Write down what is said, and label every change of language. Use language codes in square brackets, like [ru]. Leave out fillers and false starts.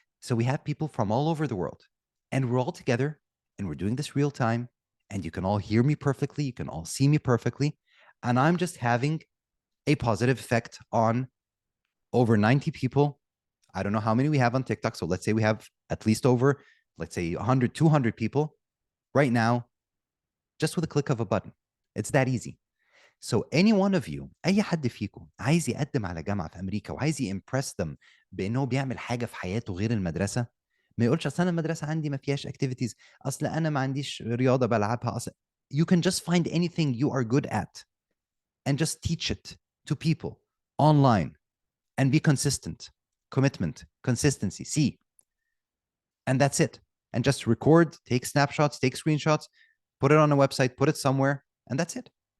[en] So we have people from all over the world, and we're all together, and we're doing this real time, and you can all hear me perfectly, you can all see me perfectly, and I'm just having a positive effect on over 90 people. I don't know how many we have on TikTok, so let's say we have at least over, let's say 100, 200 people right now, just with a click of a button. It's that easy. So any one of you, [ar] أي حد فيكم عايز يقدم على جامعة في أمريكا وعايز يimpress them بأنه بيعمل حاجة في حياته غير المدرسة، ما يقولش أصل أنا المدرسة عندي ما فيهاش activities، أصل أنا ما عنديش رياضة بلعبها، أصل. [en] You can just find anything you are good at and just teach it to people online and be consistent. Commitment, consistency, see. And that's it. And just record, take snapshots, take screenshots, put it on a website, put it somewhere, and that's it.